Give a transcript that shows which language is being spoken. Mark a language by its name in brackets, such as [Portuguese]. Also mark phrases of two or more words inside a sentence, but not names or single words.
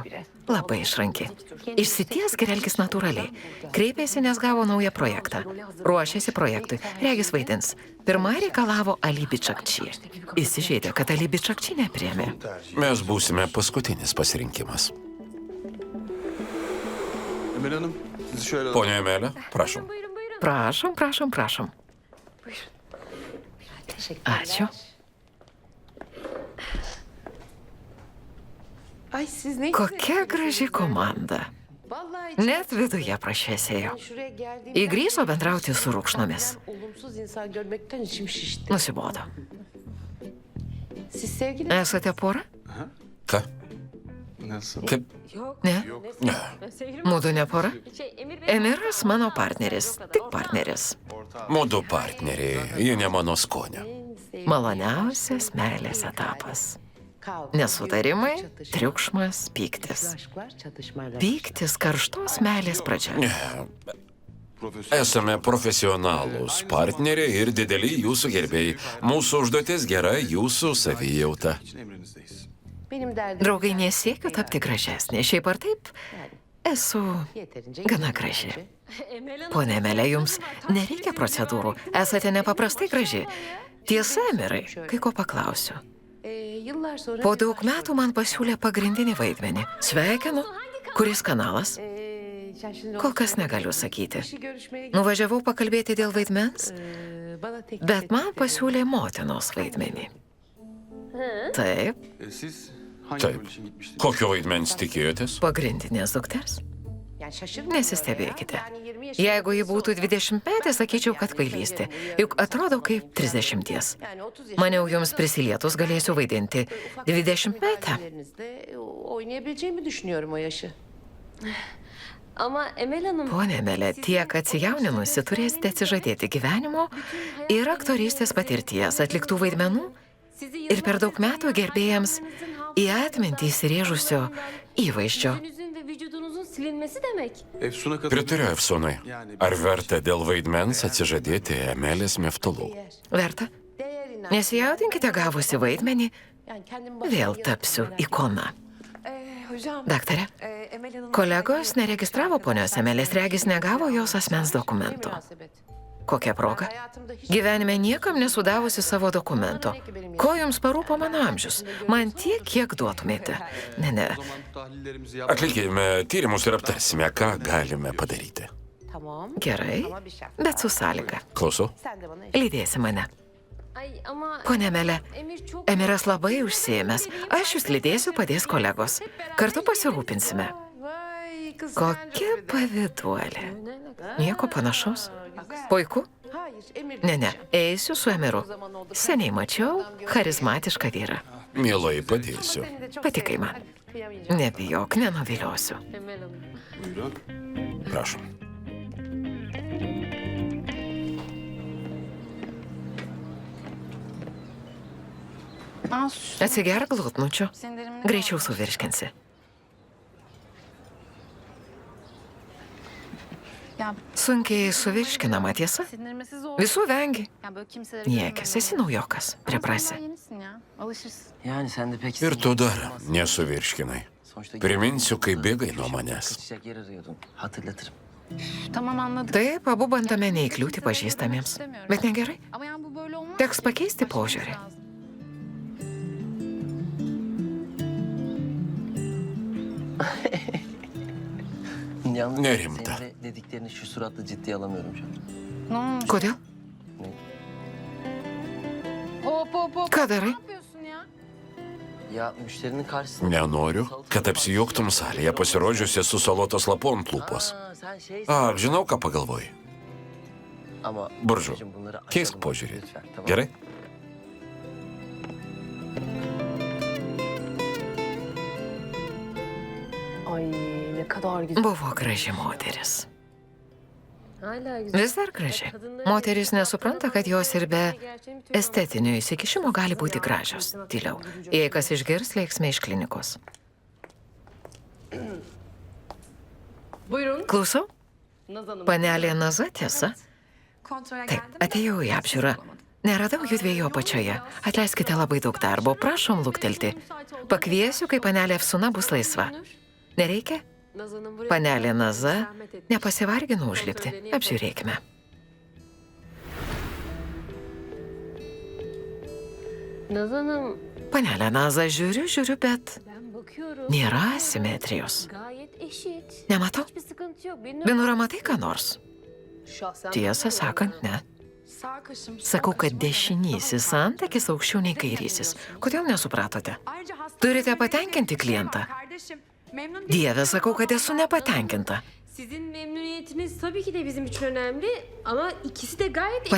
[Lithuanian] Labai išranki. Išsities ir elgis natūraliai. Kreipėsi, nes gavo naują projektą. Ruošėsi projektui. Regis vaidins. Pirma reikalavo Ali Bičakči. Įsižeidė, kad Ali Bičakči nepriėmė. Mes būsime paskutinis pasirinkimas. [Turkish] Emel Hanım, sizi şöyle... [Lithuanian] Ponė Emelė, prašom. Prašom, prašom, prašom. Ačiū. [Turkish] Ay siz ne [Lithuanian] Kokia graži komanda. [Turkish] Vallahi [Lithuanian] Net viduje prašėsėjo. [Turkish] şuraya geldiğimden [Lithuanian] Įgrįžo bendrauti su rūkšnomis. [Turkish] olumsuz insan görmekten içim şişti. [Lithuanian] Nusibodo. [Turkish] Siz sevgili [Lithuanian] Esate pora? Ką? [Turkish] Nasıl? [Lithuanian] Kaip? [Turkish] Ne? [Lithuanian] Ne. Mudu ne pora? Emiras mano partneris. Tik partneris. Mudu partneriai, ji ne mano skonio. Maloniausias meilės etapas. Nesutarimai, triukšmas, pyktis. Pyktis karštos meilės pradžia. Ne. Esame profesionalūs partneriai ir dideli jūsų gerbėjai. Mūsų užduotis gera jūsų savijauta. [Turkish] için emrinizdeyiz. Benim derdim [Lithuanian] Draugai, nesiekiu tapti gražesnė. Šiaip ar taip, esu [Turkish] yeterince [Lithuanian] gana graži. Pone Emelė, jums nereikia procedūrų. Esate nepaprastai graži. Tiesa, Emirai, kai ko paklausiu. [Turkish] Yıllar sonra [Lithuanian] Po daug metų man pasiūlė pagrindinį vaidmenį. Sveikinu. Kuris kanalas? [Turkish] şaşırdım. [Lithuanian] Kol kas negaliu sakyti. [Turkish] Kişi görüşmeye [Lithuanian] Nuvažiavau pakalbėti dėl vaidmens, [Turkish] bana teklif [Lithuanian] bet man [Turkish] etti. [Lithuanian] pasiūlė motinos vaidmenį. Taip, [Turkish] Siz hangi [Lithuanian] Taip. [Turkish] rol için gitmiştiniz? [Lithuanian] Kokio vaidmens tikėjotės? pagrindinės dukters. [Turkish] Yani şaşırdım. [Lithuanian] Nesistebėkite. [Turkish] Yani 20 yaşında [Lithuanian] Jeigu ji būtų 20 metė, sakyčiau, kad kvailystė. Juk atrodo kaip 30. [Turkish] Yani 30 [Lithuanian] Maniau, jums prisilietus galėsiu vaidinti 20 metę. [Turkish] yaşlarınızda oynayabileceğimi düşünüyorum o yaşı. Ama Emel Hanım... [Lithuanian] Pone Emelė, tiek atsijauninusi turėsite atsižadėti gyvenimo ir aktorystės patirties atliktų vaidmenų ir per daug metų gerbėjams į atmintį įsirėžusio įvaizdžio. [Turkish] Yüzünüzün ve vücudunuzun silinmesi demek. Efsun'a katıldım. [Lithuanian] Pritariu Efsonai. Ar verta dėl vaidmens atsižadėti Emelės Meftulų? Verta? [Turkish] Değer inan. [Lithuanian] Nesijaudinkite gavusi vaidmenį, [Turkish] Yani kendim başıma [Lithuanian] vėl [Turkish] gelip- [Lithuanian] tapsiu ikona. [Turkish] Hocam. [Lithuanian] Daktare, kolegos neregistravo ponios Emelės, regis negavo jos asmens dokumento. [Turkish] Münasebet. [Lithuanian] Kokia proga? [Turkish] Hayatımda hiç [Lithuanian] Gyvenime niekam nesudavusi savo dokumento. Ko jums parūpo mano amžius? Man tiek, kiek duotumėte. Ne. [Turkish] O zaman tahlillerimizi yaptık. [Lithuanian] Atlikime tyrimus ir aptarsime, ką galime padaryti. [Turkish] Tamam. [Lithuanian] Gerai, [Turkish] Ama bir şart. [Lithuanian] bet su sąlyga. Klausau? [Turkish] Sen de bana [Lithuanian] Lydėsi mane. [Turkish] Ay ama... [Lithuanian] Pone Emelė, [Turkish] Emir çok... [Lithuanian] Emiras labai užsiėmęs. Aš jūs lydėsiu, padės kolegos. Kartu pasirūpinsime. [Turkish] Vay kız. [Lithuanian] Kokia paviduolė. Nieko panašaus. Puiku? [Turkish] Hayır Emir. [Lithuanian] Ne, eisiu su Emiru. Seniai mačiau charizmatišką vyrą. Mielai padėsiu. [Turkish] Seni de çok [Lithuanian] Patikai [Turkish] severim. [Lithuanian] man. [Turkish] Hadi kıyamayacağım. [Lithuanian] Nebijok, nenuviliosiu. [Turkish] Emel Hanım. Buyurun. [Lithuanian] Prašom. Atsigerk glutnučių. Greičiau suvirškinsi. Sunkiai suvirškinama tiesa. [Turkish] Sindirmesi zor. [Lithuanian] Visų vengi. [Turkish] Yani böyle kimseleri [Lithuanian] Niekis, esi naujokas. Priprasi. [Turkish] yenisin ya. Alışırsın. Yani sen de pek... [Lithuanian] Ir tu dar nesuvirškinai. [Turkish] Sonuçta... [Lithuanian] Priminsiu, kai bėgai nuo manęs. [Turkish] Kaçacak yer arıyordun. Hatırlatırım. Tamam anladım. [Lithuanian] Taip, abu bandome neįkliūti pažįstamiems. Bet negerai. [Turkish] Ama yani bu böyle olmaz. [Lithuanian] Teks pakeisti požiūrį. [Turkish] Lazım. Yalnız [Lithuanian] Nerimta. [Turkish] senin de dediklerini şu suratla ciddiye alamıyorum şu an. Ne olmuş? [Lithuanian] Kodėl? [Turkish] Hop hop hop. [Lithuanian] Ką darai? [Turkish] Ne yapıyorsun ya? Ya müşterinin karşısında... [Lithuanian] Nenoriu, kad apsijoktum salėje pasirodžiusi su salotos lapu ant lūpos. [Turkish] Aa, sen şey... [Lithuanian] A, žinau, ką pagalvoji. [Turkish] Ama... [Lithuanian] Buržu, [Turkish] Burcu'm, bunları [Lithuanian] keisk [Turkish] aşalım [Lithuanian] požiūrį. [Turkish] lütfen, tamam? [Lithuanian] Gerai? [Turkish] Ay ne kadar güzel. [Lithuanian] Buvo graži moteris. [Turkish] Hala güzel. [Lithuanian] Vis dar graži. Moteris nesupranta, kad jos ir be estetinio įsikišimo gali būti gražios. Tyliau. Jei kas išgirs, lėksime iš klinikos. [Turkish] Buyurun. [Lithuanian] Klausau? [Turkish] Naz Hanım. [Lithuanian] Panelė Naza, tiesa? Taip, atėjau į apžiūrą. Neradau jų dviejų apačioje. Atleiskite, labai daug darbo. Prašom luktelti. Pakviesiu, kai panelė Efsuna bus laisva. Nereikia? [Turkish] Naz Hanım buraya. [Lithuanian] Panelė Naza [Turkish] Zahmet etmiş. [Lithuanian] nepasivargino užlipti. Apžiūrėkime. [Turkish] Naz Hanım, [Lithuanian] Panelė Naza, žiūriu, bet [Turkish] ben bakıyorum. [Lithuanian] nėra asimetrijos. [Turkish] Gayet eşit. [Lithuanian] Nematau. [Turkish] Hiçbir sıkıntı yok. Benim [Lithuanian] Binura, matai ką nors? [Turkish] şahsen [Lithuanian] Tiesą sakant, ne. [Turkish] sağ kaşım. [Lithuanian] Sakau, kad dešinysis antakis aukščiau nei kairysis. Kodėl nesupratote? Turite patenkinti klientą. Dieve, sakau, kad esu nepatenkinta. [Turkish] Sizin memnuniyetiniz tabii ki de bizim için önemli ama ikisi de gayet eşit.